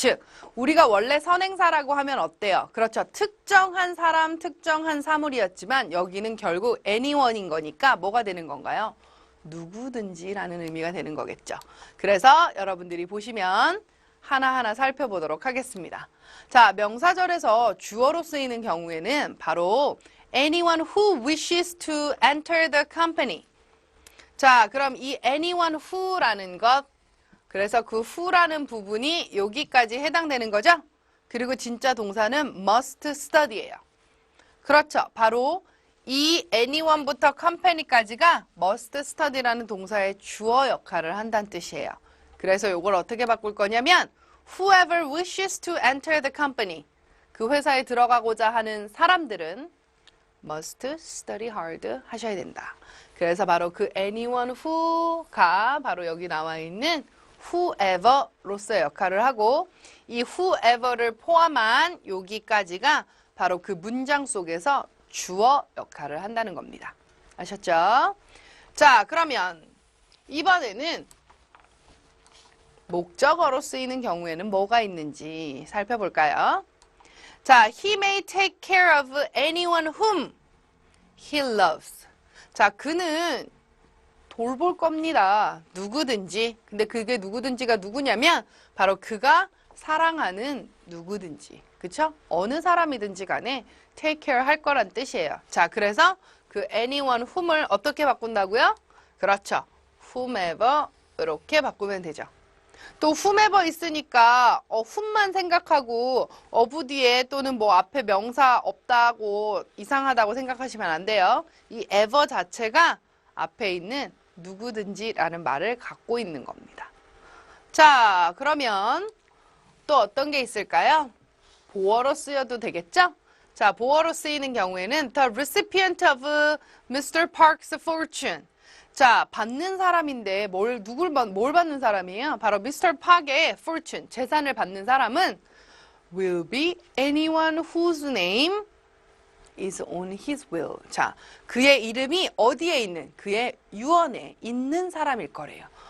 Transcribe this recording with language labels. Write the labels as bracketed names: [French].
[Korean] 즉, 우리가 원래 선행사라고 하면 어때요? 그렇죠. 특정한 사람, 특정한 사물이었지만 여기는 결국 anyone인 거니까 뭐가 되는 건가요? 누구든지라는 의미가 되는 거겠죠. 그래서 여러분들이 보시면 하나하나 살펴보도록 하겠습니다. 자, 명사절에서 주어로 쓰이는 경우에는 바로 [English] anyone who wishes to enter the company. [Korean] 자, 그럼 이 anyone who라는 것, 그래서 그 who라는 부분이 여기까지 해당되는 거죠? 그리고 진짜 동사는 must study예요. 그렇죠. 바로 이 anyone부터 company까지가 must study라는 동사의 주어 역할을 한다는 뜻이에요. 그래서 이걸 어떻게 바꿀 거냐면 [English] whoever wishes to enter the company. [Korean] 그 회사에 들어가고자 하는 사람들은 [English] must study hard [Korean] 하셔야 된다. 그래서 바로 그 anyone who가 바로 여기 나와 있는 whoever로서의 역할을 하고 이 whoever를 포함한 여기까지가 바로 그 문장 속에서 주어 역할을 한다는 겁니다. 아셨죠? 자, 그러면 이번에는 목적어로 쓰이는 경우에는 뭐가 있는지 살펴볼까요? [English] 자, he may take care of anyone whom he loves. [Korean] 자, 그는 돌볼 겁니다. 누구든지. 근데 그게 누구든지가 누구냐면 바로 그가 사랑하는 누구든지. 그쵸? 어느 사람이든지 간에 take care 할 거란 뜻이에요. 자, 그래서 그 anyone whom을 어떻게 바꾼다고요? 그렇죠. whomever 이렇게 바꾸면 되죠. 또 whomever 있으니까 whom만 생각하고 of 뒤에 또는 뭐 앞에 명사 없다고 이상하다고 생각하시면 안 돼요. 이 ever 자체가 앞에 있는 누구든지라는 말을 갖고 있는 겁니다. 자, 그러면 또 어떤 게 있을까요? 보어로 쓰여도 되겠죠? 자, 보어로 쓰이는 경우에는 [English] the recipient of Mr. Park's fortune. [Korean] 자, 받는 사람인데 뭘 받는 사람이에요? 바로 Mr. [English] Park의 fortune, [Korean] 재산을 받는 사람은 [English] will be anyone whose name is on his will. [Korean] 자, 그의 이름이 어디에 있는, 그의 유언에 있는 사람일 거래요.